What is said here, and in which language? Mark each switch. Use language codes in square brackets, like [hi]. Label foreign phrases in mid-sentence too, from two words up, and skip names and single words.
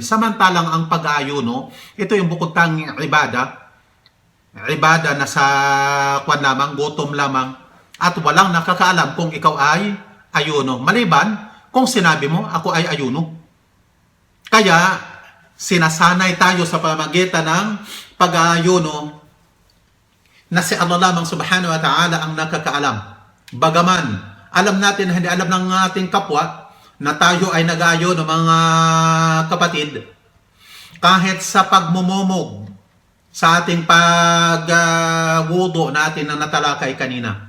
[tl] Samantalang ang pag-aayuno, ito yung bukod tanging ibada na sa kwan lamang, gutom lamang, at walang nakakaalam kung ikaw ay ayuno. Maliban kung sinabi mo, ako ay ayuno. Kaya, sinasanay tayo sa pamagitan ng pag-aayuno na si Allah lamang [ar] سبحانه وتعالى [tl] ang nakakaalam. Bagaman, alam natin, hindi alam ng ating kapwa na tayo ay nag-aayuno, mga kapatid, kahit sa pagmumumog, sa ating pag-wudo natin na natalakay kanina.